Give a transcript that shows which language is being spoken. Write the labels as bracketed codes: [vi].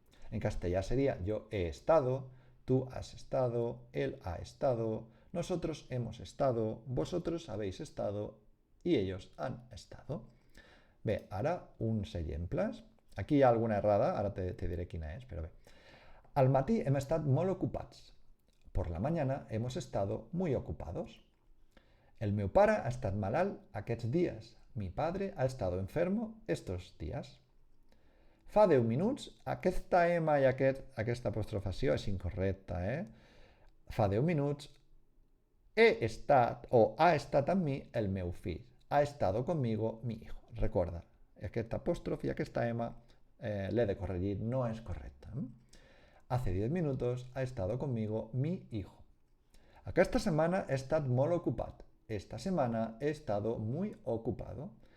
[ca] En castellà [es] sería yo he estado, tú has estado, él ha estado, nosotros hemos estado, vosotros habéis estado i ellos han estado. [ca] Bé, ara uns exemples. Aquí hi ha alguna errada, ara te diré quina és, però bé. Al matí hem estat molt ocupats. [es] Por la mañana hemos estado muy ocupados. [ca] El meu pare ha estat malalt aquests dies. [es] Mi padre ha estado enfermo estos días. [ca] Fa 10 minuts, aquesta M i aquesta apostrofació és incorrecta, Fa 10 minuts he estat o ha estat amb mi el meu fill. [es] Ha estado conmigo mi hijo. [ca] Recorda, aquest apòstrof i aquesta M l'he de corregir, no és correcta. [es] Hace 10 minutos ha estado conmigo mi hijo. [ca] Aquesta setmana he estat molt ocupat. [es] Esta semana he estado muy ocupado.